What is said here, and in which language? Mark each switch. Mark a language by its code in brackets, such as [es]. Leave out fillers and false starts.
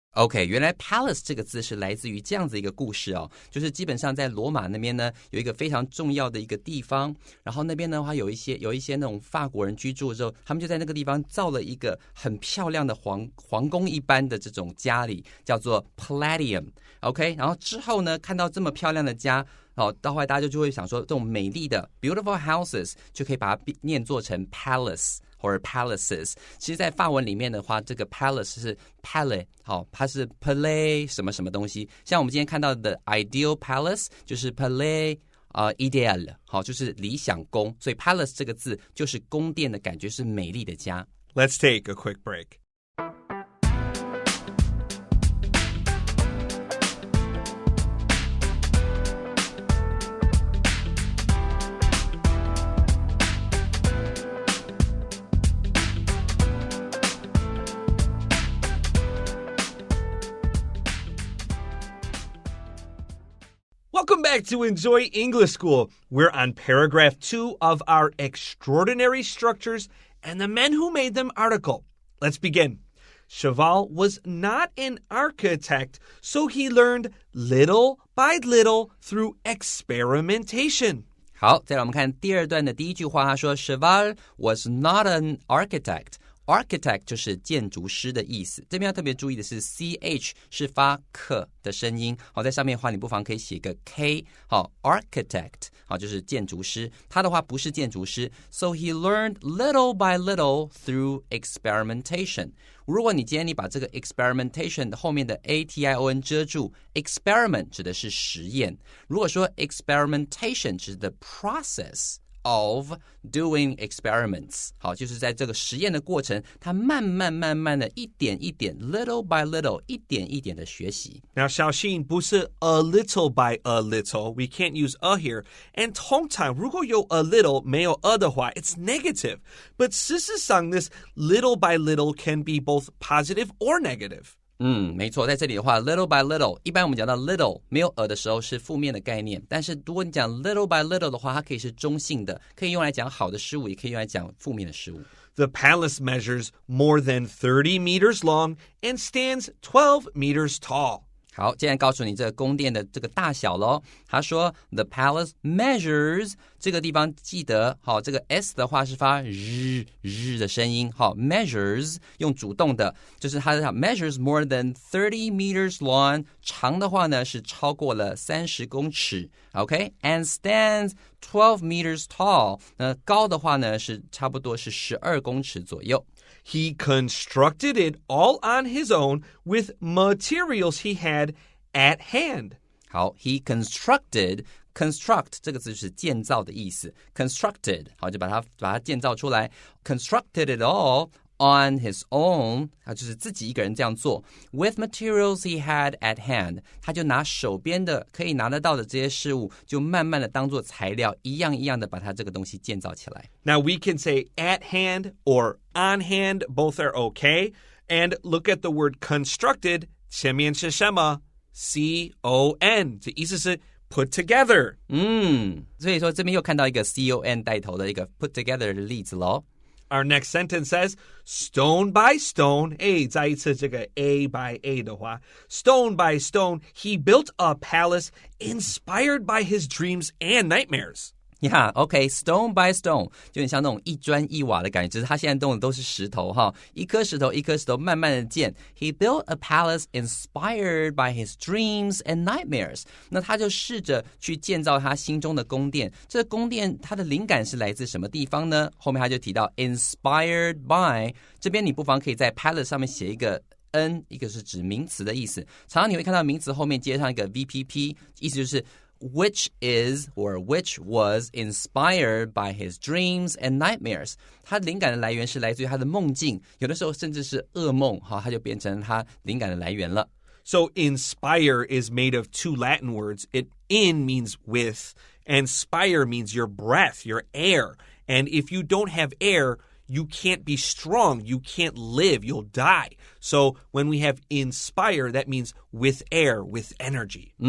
[zh] OK， 原来 palace 这个字是来自于这样子一个故事哦，就是基本上在罗马那边呢，有一个非常重要的一个地方，然后那边的话有一些那种法国人居住的时候，他们就在那个地方造了一个很漂亮的皇宫一般的这种家里，叫做 Palladium。OK， 然后之后呢，看到这么漂亮的家。到后来大家就会想说，这种美丽的 beautiful houses 就可以把它念作成 palace 或者 palaces。其实，在法文里面的话，这个 palace 是 palais， 它是 palais 什么什么东西。像我们今天看到的 ideal palace 就是 palais ideal， 就是理想宫。所以 palace 这个字就是宫殿的感觉，是美丽的家。 [en] Let's take a quick break.Welcome back to Enjoy English School. We're on paragraph 2 of our Extraordinary Structures and the Men Who Made Them article. Let's begin. Cheval was not an architect, so he learned little by little through experimentation. [zh] 好，再来我们看第二段的第一句话，他说 [en] Cheval was not an architect. [zh] Architect 就是建筑师的意思，这边要特别注意的是 CH 是发可的声音，好，在上面的话你不妨可以写个 K， 好 Architect 好就是建筑师，他的话不是建筑师 [en] So he learned little by little through experimentation。 [zh] 如果你今天你把这个 experimentation 后面的 ATION 遮住， experiment 指的是实验，如果说 experimentation 指的 [en] process of doing experiments， [zh] 好，就是在这个实验的过程，他慢慢的一点一点 little by little 一点一点的学习。 [en] Now, [zh] 小心不是 [en] a little by a little. We can't use a here. And [zh] 通常如果有 [en] a little 没有 a 的话 it's negative. But [zh] 事实上 [en] this little by little can be both positive or negative. [zh] 没错，在这里的话 little by little 一般我们讲到 little 没有 a 的时候是负面的概念，但是如果你讲 little by little 的话，它可以是中性的，可以用来讲好的事物，也可以用来讲负面的事物。 [en] The palace measures more than 30 meters long and stands 12 meters tall. [zh] 好，接下来告诉你这个宫殿的这个大小咯。他说 [en] The palace measures [zh] 这个地方记得好，这个 S 的话是发日的声音，好 measures 用主动的，就是它的 measures more than 30 meters long， 长的话呢是超过了30公尺 OK [en] and stands 12 meters tall， [zh] 那高的话呢是差不多是12公尺左右。 [en] He constructed it all on his own with materials he had at hand. [zh] 好 he construct 这个字是建造的意思 constructed 好就把它建造出来 [en] constructed it all on his own [zh] 就是自己一个人这样做 [en] with materials he had at hand [zh] 他就拿手边的可以拿得到的这些事物就慢慢的当做材料一样一样的把它这个东西建造起来 [en] Now we can say at hand or on hand, both are okay. And look at the word constructed [zh] 前面是什么 [en] C-O-N 这意思是 put together. 所以说这边又看到一个 C-O-N 带头的一个 put together 的例子咯 Our next sentence says, stone by stone, [zh] 再一次这个 [en] A by A 的话 stone by stone, he built a palace inspired by his dreams and nightmares. [zh] Yeah, okay, stone by stone 就很像那种一砖一瓦的感觉只是他现在动的都是石头哈一颗石头一颗石头慢慢的建 [en] He built a palace inspired by his dreams and nightmares [zh] 那他就试着去建造他心中的宫殿这个宫殿它的灵感是来自什么地方呢后面他就提到 inspired by 这边你不妨可以在 palace 上面写一个N 一个是指名词的意思常常你会看到名词后面接上一个 VPP 意思就是 [en] which is or which was inspired by his dreams and nightmares [zh] 他灵感的来源是来自于他的梦境有的时候甚至是噩梦他就变成他灵感的来源了 [en] So inspire is made of two Latin words. In means with, and spire means your breath, your air. And if you don't have air, you can't be strong. You can't live. You'll die. So when we have inspire, that means with air, with energy.